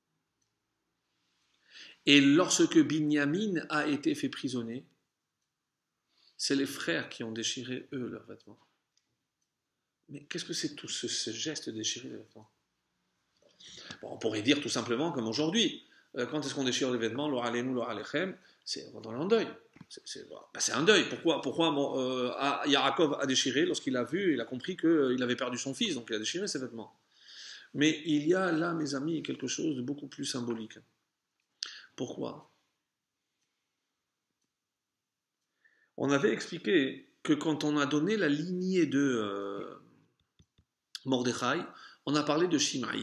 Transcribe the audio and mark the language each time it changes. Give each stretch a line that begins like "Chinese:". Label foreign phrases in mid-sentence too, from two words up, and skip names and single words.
French: Et lorsque Binyamin a été fait prisonnier, c'est les frères qui ont déchiré, eux, leurs vêtements. Mais qu'est-ce que c'est tout ce geste de déchirer les vêtements? Bon, on pourrait dire tout simplement comme aujourd'hui. Quand est-ce qu'on déchire les vêtements?
Hebrew: לא עלינו, לא עליכם,
French: c'est pendant le deuil. C'est un deuil. Pourquoi Yaakov a déchiré lorsqu'il a vu, il a compris qu'il avait perdu son fils, donc il a déchiré ses vêtements. Mais il y a là, mes amis, quelque chose de beaucoup plus symbolique. Pourquoi? On avait expliqué que quand on a donné la lignée de Mordechai, on a parlé de Shimei.